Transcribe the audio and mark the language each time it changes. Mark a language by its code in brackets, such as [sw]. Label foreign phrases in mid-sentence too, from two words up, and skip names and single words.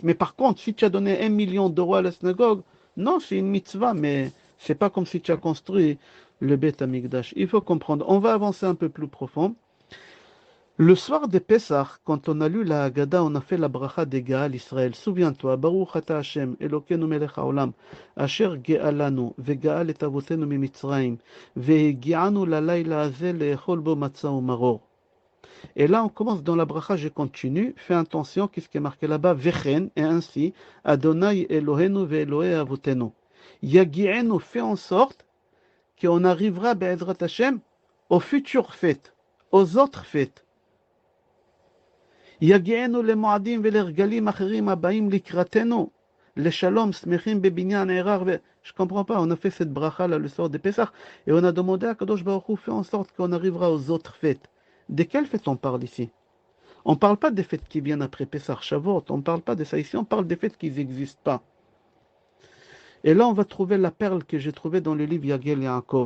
[fr] Mais par contre, si tu as donné 1 million d'euros à la synagogue, non, c'est une mitzvah, mais c'est pas comme si tu as construit le Beit Hamikdash. Il faut comprendre. On va avancer un peu plus profond. Le soir de Pessah, quand on a lu la Haggadah, on a fait la bracha de Gaal Israël. Souviens-toi, [he] ברוך אתה השם, אלוקינו מלך העולם, אשר גאלנו, וגאל את אבותינו ממצרים, והגיענו ללילה הזה לאכול בו מצה ומרור. [fr] Et là, on commence dans la bracha, je continue. Fais attention, qu'est-ce qui est marqué là-bas? Vechen, et ainsi, [he] אדוני אלוהינו ואלוהי אבותינו. [fr] Yagi'enu, fait en sorte qu'on arrivera, [he] בעזרת השם, [fr] aux futures fêtes, aux autres fêtes. [he] יגיענו למועדים ולרגלים אחרים הבאים לקראתנו, לשלום, שמחים בבניין ערר [fr] Je comprends pas, on a fait cette bracha là le soir de Pessah et on a demandé à Kadosh Baruch Hu, fait en sorte qu'on arrivera aux autres fêtes. De quelle fête on parle ici? On ne parle pas des fêtes qui viennent après Pessah, Shavuot, on ne parle pas de ça ici, on parle des fêtes qui n'existent pas. Et là, on va trouver la perle que j'ai trouvée dans le livre Yagel Yaakov.